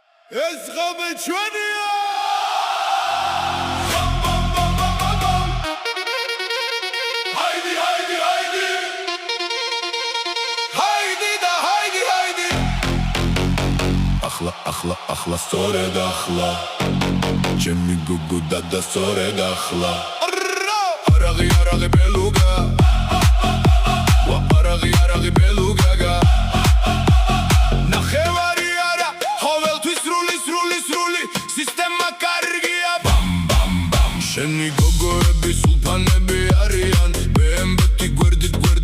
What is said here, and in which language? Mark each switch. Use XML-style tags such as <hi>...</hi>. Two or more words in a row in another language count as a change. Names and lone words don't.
<ka>ეს ღამე ჩვენია</ka> <tr>Haydi haydi haydi Haydi da haydi haydi</tr> <ka>Ahla სწორედ ახლა ჩემი გუგუ და სწორედ ახლა არაღი ბელუგა არაღი ბელუგა ნახევარი არა ყოველთვის სრული სისტემა კარგია ბამ ბამ ბამ შენი გოგოები სულფანები არიან ბემბეთი გვერდით</ka>